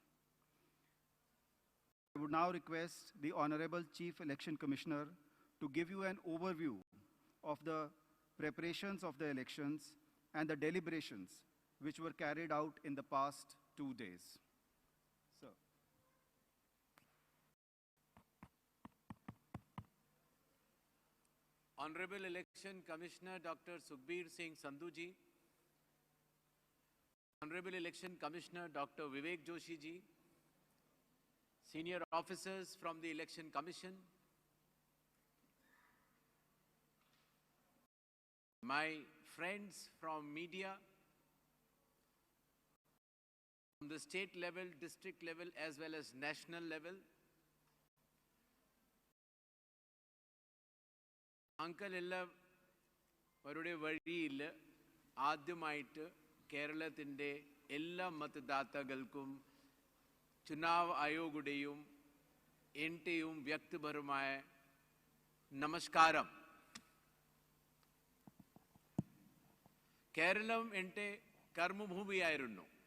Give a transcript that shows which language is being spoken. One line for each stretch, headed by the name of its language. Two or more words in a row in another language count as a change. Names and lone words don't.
English: I would now request the Honorable Chief Election Commissioner to give you an overview of the preparations of the elections and the deliberations which were carried out in the past 2 days. Sir. Honorable Election Commissioner Dr. Sukhbir Singh Sandhu Ji, Honorable Election Commissioner Dr. Vivek Joshi Ji, senior officers from the Election Commission, my friends from media, from the state level, district level, as well as national level,
Malayalam: Uncle എല്ലാവരുടെ വഴിയിൽ ആദ്യമായിട്ട് കേരളത്തിൻ്റെ എല്ലാ മതദാതാക്കൾക്കും ചുനാവ് ആയോഗുടെയും എൻ്റെയും വ്യക്തിപരമായ നമസ്കാരം. കേരളം എൻ്റെ കർമ്മഭൂമിയായിരുന്നു.